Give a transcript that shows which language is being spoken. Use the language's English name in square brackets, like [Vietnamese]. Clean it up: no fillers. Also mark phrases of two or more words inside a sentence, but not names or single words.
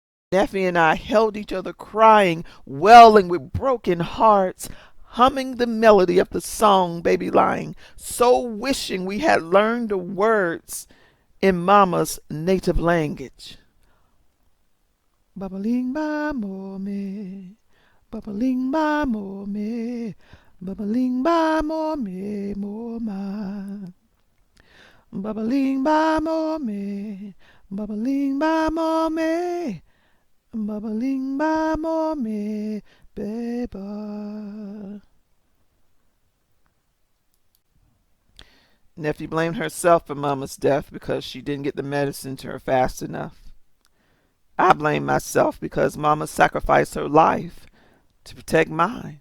[English] Nephi and I held each other crying, wailing with broken hearts, humming the melody of the song Baby Lying, so wishing we had learned the words in Mama's native language. Babaling ba mo me, babaling ba mo me, babaling ba mo me mo ma. Babaling ba mo me, babaling ba mo me, babaling ba mo me, baby. Nephew blamed herself for Mama's death because she didn't get the medicine to her fast enough. I blame myself because Mama sacrificed her life to protect mine.